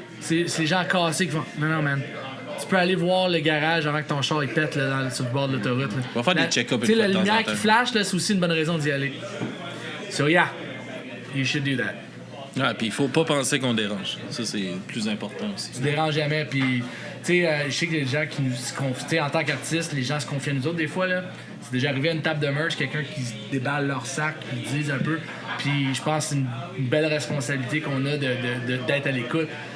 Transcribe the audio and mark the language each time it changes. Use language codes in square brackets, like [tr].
[fr] C'est les gens cassés qui font, non man, tu peux aller voir le garage avant que ton char il pète là, sur le bord de l'autoroute. On va faire des check-ups. Tu sais, la lumière qui flash, là, c'est aussi une bonne raison d'y aller. [en] So yeah, you should do that. [fr] Ouais, puis il faut pas penser qu'on dérange. Ça, c'est le plus important aussi. Tu déranges jamais, puis tu sais, je sais que les gens qui nous confient, en tant qu'artistes, les gens se confient à nous autres des fois, là. C'est déjà arrivé à une table de merch, quelqu'un qui déballe leur sac, qui disent un peu, puis je pense que c'est une belle responsabilité qu'on a d'être à l'écoute.